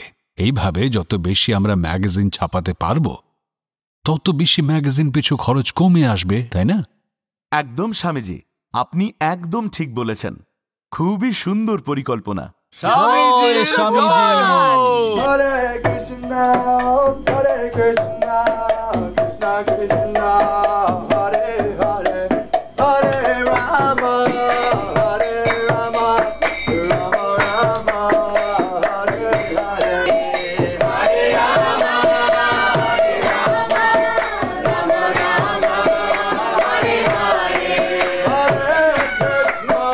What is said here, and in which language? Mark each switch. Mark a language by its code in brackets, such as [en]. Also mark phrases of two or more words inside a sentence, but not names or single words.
[bn] এইভাবে যত বেশি আমরা ম্যাগাজিন ছাপাতে পারবো তত বেশি ম্যাগাজিন পিছু খরচ কমে আসবে, তাই না? একদম স্বামীজি, আপনি একদম ঠিক বলেছেন। খুবই সুন্দর পরিকল্পনা। হরে কৃষ্ণ হরে কৃষ্ণ কৃষ্ণ কৃষ্ণ হরে হরে হরে রাম হরে রাম রাম রাম হরে হরে হরে রাম হরে রাম রাম রাম হরে হরে হরে কৃষ্ণ